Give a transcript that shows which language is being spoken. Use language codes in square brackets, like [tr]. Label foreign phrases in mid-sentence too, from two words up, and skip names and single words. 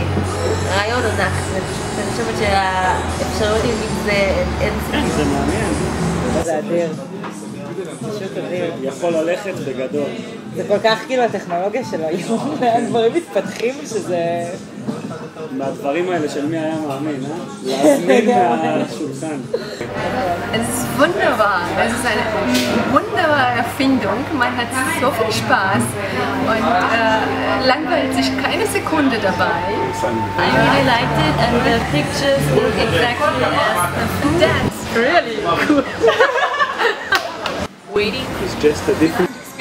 [he] רעיון ענק, אני חושבת שהאפשרויות עם זה אין סביב. זה מעניין. זה אדיר. פשוט אדיר. יכול ללכת בגדול. זה כל כך כאילו הטכנולוגיה של היום, הדברים מתפתחים שזה... מהדברים האלה של מי היה מאמין, להזמין מהשולחן. [de] Es ist wunderbar, es ist eine wunderbare Erfindung, man hat so viel Spaß und langweilt sich keine Sekunde dabei. [en] I really liked it and the pictures look exactly as the food. That's really cool. Waiting. It's just a different